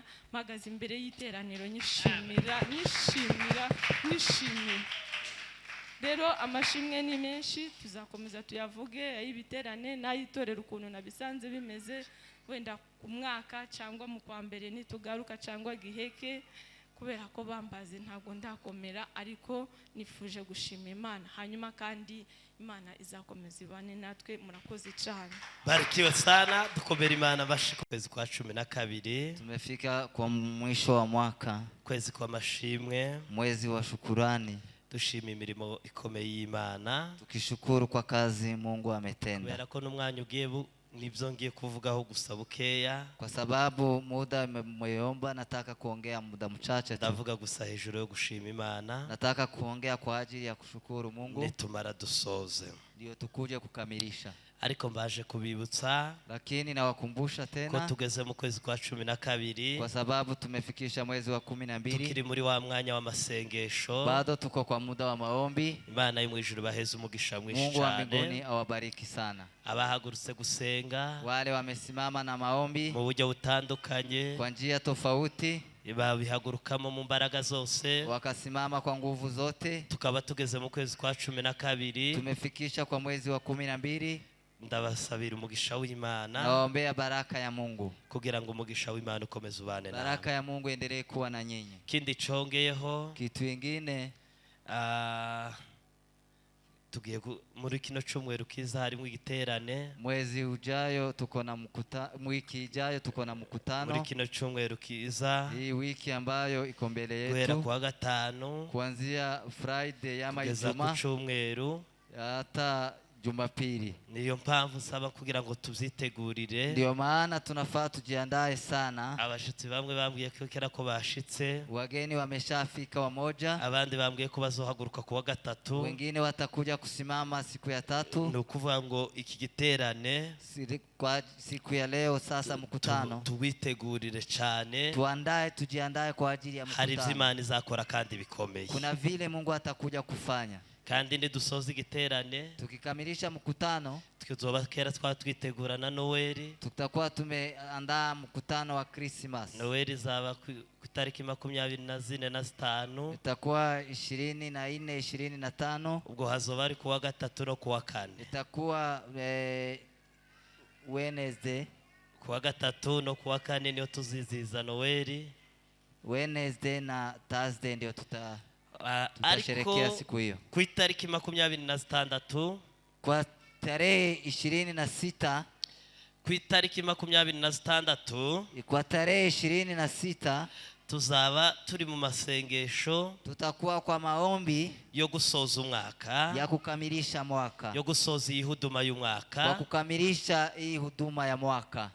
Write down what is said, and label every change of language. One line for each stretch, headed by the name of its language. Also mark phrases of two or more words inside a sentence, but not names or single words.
Rundi: Mpagaze imbere y'iteraniro nyishimira. Rero amashimwe ni menshi, tuzakomeza tuyavuge, ay'ibiterane n'ayitorera ukuntu nabisanze bimeze, wenda ku mwaka cyangwa mu kwa mbere nitugaruka cyangwa giheke, kubera ko bambaze ntabwo ndakomera, ariko nifuje gushima Imana. Hanyuma kandi Imana izakomeza ibane natwe. Murakoze cyane.
Swahili: Barikiwe sana.
Rundi: Dukomera Imana bashika kwezi kwa 12.
Swahili: Tumefika kwa mwisho wa mwaka,
Rundi: kwezi kwa mashimwe,
Swahili: mwezi wa shukurani.
Rundi: Dushima imirimo ikomeye y'Imana,
Swahili: tukishukuru kwa kazi Mungu ametenda.
Rundi: Kubera ko n'umwanya ugiye nibyo ngiye kuvugaho gusa bukeya,
Swahili: kwa sababu muda umeomba. Nataka kuongea muda mchache tu.
Rundi: Ndavuga gusa hejuru yo gushima Imana.
Swahili: Nataka kuongea kwa ajili ya kushukuru Mungu,
Rundi: nitumara dusoze
Swahili: ndio tukuje kukamilisha.
Rundi: Ariko mbaje kubibutsa,
Swahili: lakini nawakumbusha tena
Rundi: ko tugeze mu kwezi kwa 12,
Swahili: kwa sababu tumefikisha mwezi wa 12.
Rundi: Tukiri muri wa mwanya wa masengesho,
Swahili: bado tuko kwa muda wa maombi.
Rundi: Imana yo mwijuru baheze umugisha mwinshi cyane.
Swahili: Mungu wa mbinguni awabariki sana.
Rundi: Abahagurutse gusenga,
Swahili: wale wamesimama na maombi
Rundi: mu buryo butandukanye,
Swahili: kwa njia tofauti,
Rundi: babihagurukamo mu mbaraga zose,
Swahili: wakasimama kwa nguvu zote.
Rundi: Tukaba tugeze mu kwezi kwa 12,
Swahili: tumefikisha kwa mwezi wa 12.
Rundi: Ndabasabira umugisha w'Imana,
Swahili: naombea baraka ya Mungu,
Rundi: kugira ngo umugisha w'Imana ukomeze ubane nawe.
Swahili: Baraka ya Mungu endelee kuwa na nyinyi.
Rundi: Kindi chongeyeho,
Swahili: kitu kingine,
Rundi: tugiye muri kino cyumweru kiza harimo igiterane.
Swahili: Mwezi ujayo tuko na mkutano, wiki ijayo tuko na mkutano.
Rundi: Muri kino cyumweru kiza,
Swahili: hii wiki ambayo iko mbele yetu,
Rundi: guhera kuwa gatanu
Swahili: kuanzia Friday ama Ijumaa Ijumaa
Rundi: ku cyumweru
Swahili: hata Jumapili.
Rundi: Niyo mpamvu saba kugira ngo tubyitegurire.
Swahili: Ndio maana tunafaa tujiandae sana.
Rundi: Abashitsi bamwe bambwiye ko kera ko bashitse,
Swahili: wageni wameshafika wamoja.
Rundi: Abandi bambwiye ko bazohaguruka kuwa gatatu,
Swahili: wengine watakuja kusimama siku ya tatu.
Rundi: Nukuvuga ngo iki giterane
Swahili: kwa siku ya leo sasa mkutano
Rundi: tuwitegurire cyane,
Swahili: tujiandae kwa ajili ya mkutano.
Rundi: Hari ivy'Imana izakora kandi bikomeye.
Swahili: Kuna vile Mungu atakuja kufanya.
Rundi: Kandi nidusoza igiterane,
Swahili: tukikamilisha mkutano,
Rundi: tukizoba kera twitegura na Noeli.
Swahili: Tutakuwa tumeandaa mkutano wa Christmas.
Rundi: Noeli zaba ku tariki 24 na 5.
Swahili: Itakuwa 24, 25.
Rundi: Ubwo hazoba ari kuwa gatatu no kuwa kane.
Swahili: Itakuwa Wednesday.
Rundi: Kuwa gatatu no kuwa kane niyo tuziziza Noeli.
Swahili: Wednesday na Thursday ndio tutasherekea siku hiyo.
Rundi: Ku itariki 26,
Swahili: kwa tarehe 26,
Rundi: ku itariki 26,
Swahili: kwa tarehe 26
Rundi: tuzaba turi mu masengesho.
Swahili: Tutakuwa kwa maombi
Rundi: yo gusoza umwaka,
Swahili: ya kukamilisha mwaka,
Rundi: yo gusoza iyi huduma y'umwaka,
Swahili: kwa kukamilisha hii huduma ya mwaka.